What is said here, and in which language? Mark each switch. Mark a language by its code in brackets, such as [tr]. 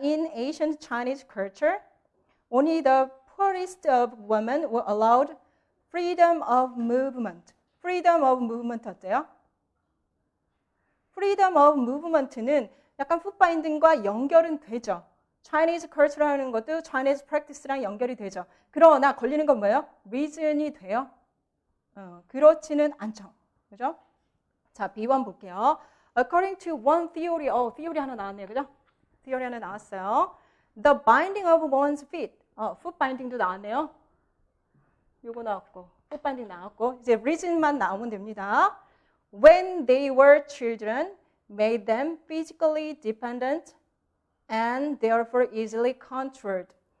[en] In ancient Chinese culture, only the poorest of women were allowed freedom of movement. freedom of movement [ko] 어때요? freedom of movement는 약간 풋바인딩과 연결은 되죠. Chinese culture라는 것도 Chinese practice랑 연결이 되죠. 그러나 걸리는 건 뭐예요? reason이 돼요? 그렇지는 않죠. 그죠? 자, B1 볼게요. [en] According to one theory, theory [ko] 하나 나왔네요. 그죠? theory 하나 나왔어요. [en] The binding of one's feet. [ko] foot binding도 나왔네요. 요거 나왔고, foot binding 나왔고, 이제 reason만 나오면 됩니다. [en] When they were children, made them physically dependent and therefore easily controlled.